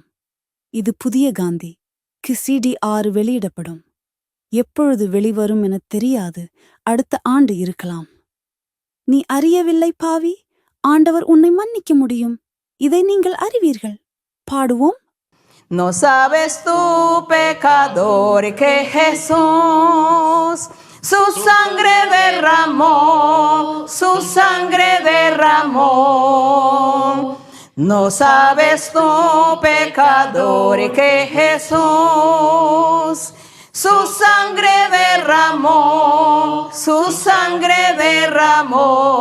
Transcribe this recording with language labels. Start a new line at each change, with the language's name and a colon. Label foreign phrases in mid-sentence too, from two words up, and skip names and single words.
Tamil: இது புதிய காந்தி CD 6 வெளியிடப்படும். எப்பொழுது வெளிவரும் எனத் தெரியாது. அடுத்த ஆண்டு இருக்கலாம். நீ அறியவில்லை பாவி, ஆண்டவர் உன்னை மன்னிக்க முடியும். இதை நீங்கள் அறிவீர்கள். பாடுவோம்.
Spanish: No sabes tú, pecador, que Jesús su sangre derramó, su sangre derramó. No sabes tú, pecador, que Jesús su sangre derramó, su sangre derramó.